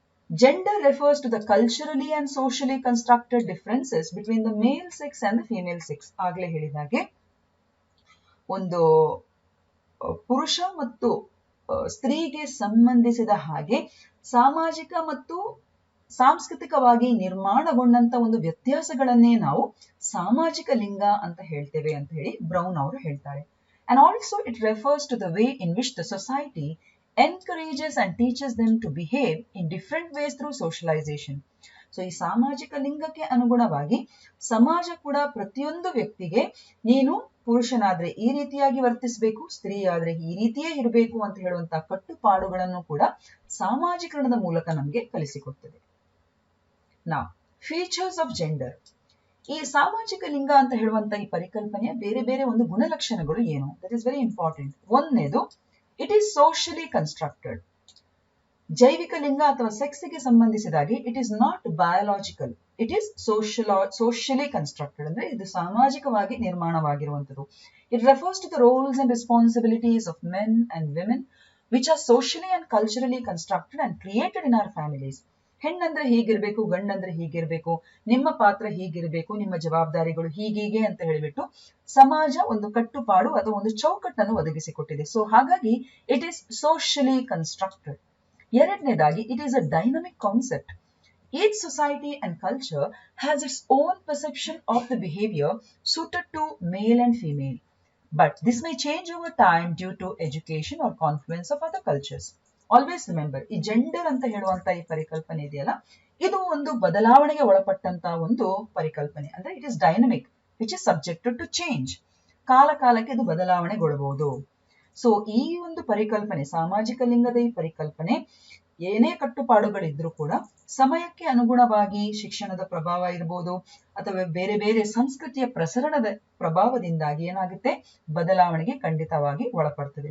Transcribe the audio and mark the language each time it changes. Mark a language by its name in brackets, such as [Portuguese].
[English] Gender refers to the culturally and socially constructed differences between the male sex and the female sex. [Kannada] ಆಗಲೇ ಹೇಳಿದಾಗೆ ಒಂದು ಪುರುಷ ಮತ್ತು ಸ್ತ್ರೀಗೆ ಸಂಬಂಧಿಸಿದ ಹಾಗೆ ಸಾಮಾಜಿಕ ಮತ್ತು ಸಾಂಸ್ಕೃತಿಕವಾಗಿ ನಿರ್ಮಾಣಗೊಂಡಂತ ಒಂದು ವ್ಯತ್ಯಾಸಗಳನ್ನೇ ನಾವು ಸಾಮಾಜಿಕ ಲಿಂಗ ಅಂತ ಹೇಳ್ತೇವೆ ಅಂತ ಹೇಳಿ ಬ್ರೌನ್ ಅವರು ಹೇಳ್ತಾರೆ. [English] And also it refers to the way in which the society encourages and teaches them to behave in different ways through socialization. [Kannada] So ಈ ಸಾಮಾಜಿಕ ಲಿಂಗಕ್ಕೆ ಅನುಗುಣವಾಗಿ ಸಮಾಜ ಕೂಡ ಪ್ರತಿಯೊಂದು ವ್ಯಕ್ತಿಗೆ ನೀನು ಪುರುಷನಾದ್ರೆ ಈ ರೀತಿಯಾಗಿ ವರ್ತಿಸಬೇಕು, ಸ್ತ್ರೀ ಆದ್ರೆ ಈ ರೀತಿಯೇ ಇರಬೇಕು ಅಂತ ಹೇಳುವಂತಹ ಕಟ್ಟುಪಾಡುಗಳನ್ನು ಕೂಡ ಸಾಮಾಜೀಕರಣದ ಮೂಲಕ ನಮಗೆ ಕಲಿಸಿಕೊಡ್ತದೆ. [English] ನಾ features of gender. [Kannada] ಈ ಸಾಮಾಜಿಕ ಲಿಂಗ ಅಂತ ಹೇಳುವಂತ ಈ ಪರಿಕಲ್ಪನೆಯ ಬೇರೆ ಬೇರೆ ಒಂದು ಗುಣಲಕ್ಷಣಗಳು ಏನು? [English] That is very important. [Kannada] ಒಂದನೇದು, [English] It is socially constructed. [Kannada] ಜೈವಿಕ ಲಿಂಗ ಅಥವಾ ಸೆಕ್ಸ್ಗೆ ಸಂಬಂಧಿಸಿದಾಗಿ [English] It is not biological, it is socially constructed. [Kannada] ಅಂದ್ರೆ ಇದು ಸಾಮಾಜಿಕವಾಗಿ ನಿರ್ಮಾಣವಾಗಿರುವಂತದ್ದು. [English] It refers to the roles and responsibilities of men and women which are socially and culturally constructed and created in our families. [Kannada] ಹೆಣ್ಣಂದ್ರೆ ಹೀಗಿರ್ಬೇಕು, ಗಂಡಂದ್ರೆ ಹೀಗಿರ್ಬೇಕು, ನಿಮ್ಮ ಪಾತ್ರ ಹೀಗಿರ್ಬೇಕು, ನಿಮ್ಮ ಜವಾಬ್ದಾರಿಗಳು ಹೀಗೀಗೆ ಅಂತ ಹೇಳಿಬಿಟ್ಟು ಸಮಾಜ ಒಂದು ಕಟ್ಟುಪಾಡು ಅಥವಾ ಒಂದು ಚೌಕಟ್ಟನ್ನು ಒದಗಿಸಿಕೊಟ್ಟಿದೆ. [English] so [Kannada] ಹಾಗಾಗಿ [English] It is socially constructed. [Kannada] ಎರಡನೇದಾಗಿ [English] It is a dynamic concept. Each society and culture has its own perception of the behavior suited to male and female, but this may change over time due to education or confluence of other cultures. Always remember, [Kannada] ಈ gender ಅಂತ ಹೇಳುವಂತ ಈ ಪರಿಕಲ್ಪನೆ ಇದೆಯಲ್ಲ, ಇದು ಒಂದು ಬದಲಾವಣೆಗೆ ಒಳಪಟ್ಟಂತ ಒಂದು ಪರಿಕಲ್ಪನೆ. ಅಂದ್ರೆ [English] It is dynamic which is subjected to change. [Kannada] ಕಾಲ ಕಾಲಕ್ಕೆ ಇದು ಬದಲಾವಣೆಗೊಳ್ಳಬಹುದು. ಸೊ ಈ ಒಂದು ಪರಿಕಲ್ಪನೆ, ಸಾಮಾಜಿಕ ಲಿಂಗದ ಈ ಪರಿಕಲ್ಪನೆ ಏನೇ ಕಟ್ಟುಪಾಡುಗಳಿದ್ರೂ ಕೂಡ ಸಮಯಕ್ಕೆ ಅನುಗುಣವಾಗಿ ಶಿಕ್ಷಣದ ಪ್ರಭಾವ ಇರಬಹುದು ಅಥವಾ ಬೇರೆ ಬೇರೆ ಸಂಸ್ಕೃತಿಯ ಪ್ರಸರಣದ ಪ್ರಭಾವದಿಂದಾಗಿ ಏನಾಗುತ್ತೆ, ಬದಲಾವಣೆಗೆ ಖಂಡಿತವಾಗಿ ಒಳಪಡ್ತದೆ.